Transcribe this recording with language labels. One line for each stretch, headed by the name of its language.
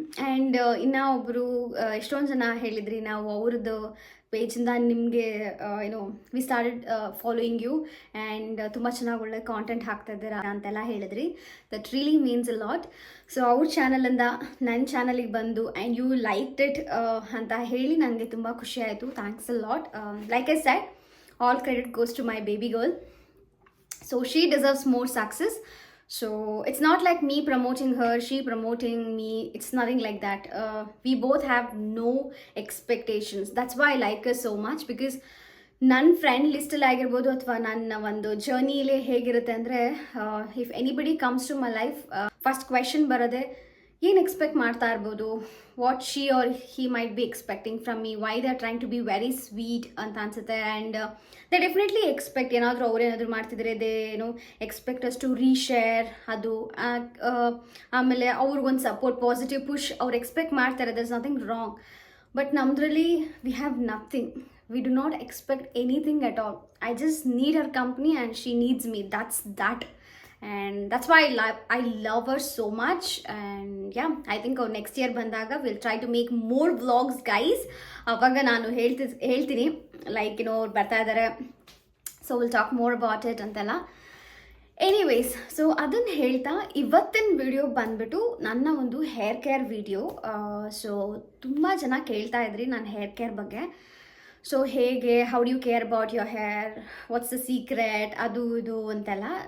Kannada: And ಇನ್ನು ಒಬ್ಬರು ಎಷ್ಟೊಂದು ಜನ ಹೇಳಿದ್ರಿ ನಾವು ಅವ್ರದ್ದು ಪೇಜಿಂದ ನಿಮಗೆ
English: we started following you
Kannada: and ತುಂಬ ಚೆನ್ನಾಗಿ ಒಳ್ಳೆ ಕಾಂಟೆಂಟ್ ಹಾಕ್ತಾ ಇದ್ದೀರಾ ಅಂತೆಲ್ಲ ಹೇಳಿದ್ರಿ.
English: That really means a lot.
Kannada: So ಅವ್ರ ಚಾನಲಿಂದ ನನ್ನ ಚಾನಲಿಗೆ ಬಂದು ಆ್ಯಂಡ್
English: you liked it
Kannada: ಅಂತ ಹೇಳಿ ನನಗೆ ತುಂಬ ಖುಷಿ ಆಯಿತು.
English: Thanks a lot. Like I said, all credit goes to my baby girl. So she deserves more success. So it's not like me promoting her, she promoting me. It's nothing like that. We both have no expectations. That's why I like her so much, because
Kannada: ನನ್ನ friend ಲಿಸ್ಟಲ್ಲಿ ಆಗಿರ್ಬೋದು ಅಥವಾ ನನ್ನ ಒಂದು ಜರ್ನಿಲೇ ಹೇಗಿರುತ್ತೆ ಅಂದರೆ,
English: if anybody comes to my life, first question
Kannada: ಬರೋದೆ ಏನು expect ಮಾಡ್ತಾ ಇರ್ಬೋದು,
English: what she or he might be expecting from me, why they are trying to be very sweet
Kannada: ಅಂತ ಅನ್ಸುತ್ತೆ.
English: and they definitely expect
Kannada: ಏನಾದರೂ ಅವ್ರೇನಾದರೂ ಮಾಡ್ತಿದ್ರೆ
English: They expect us to reshare ಅದು.
Kannada: ಆಮೇಲೆ ಅವ್ರಿಗೊಂದು ಸಪೋರ್ಟ್, ಪಾಸಿಟಿವ್ ಪುಷ್ ಅವ್ರು ಎಕ್ಸ್ಪೆಕ್ಟ್ ಮಾಡ್ತಾರೆ.
English: There is nothing wrong. But
Kannada: ನಮ್ಮದ್ರಲ್ಲಿ
English: We have nothing. We do not expect anything at all. I just need her company and she needs me. That's that. And that's why I love her so much. And yeah, I think next year bandaga we'll try to make more vlogs, guys.
Kannada: Avaga nanu ಹೇಳ್ತೀನಿ like ಬರ್ತಾ ಇದ್ದಾರೆ.
English: So we'll talk more about it antella.
Kannada: Anyways, so ಅದನ್ನು ಹೇಳ್ತಾ ಇವತ್ತಿನ video ಬಂದ್ಬಿಟ್ಟು ನನ್ನ ಒಂದು hair care video. So ತುಂಬ ಜನ ಕೇಳ್ತಾ ಇದ್ರಿ ನನ್ನ ಹೇರ್ ಕೇರ್ ಬಗ್ಗೆ. ಸೊ ಹೇಗೆ,
English: how do you care about your hair, what's the secret,
Kannada: ಅದು ಇದು ಅಂತೆಲ್ಲ.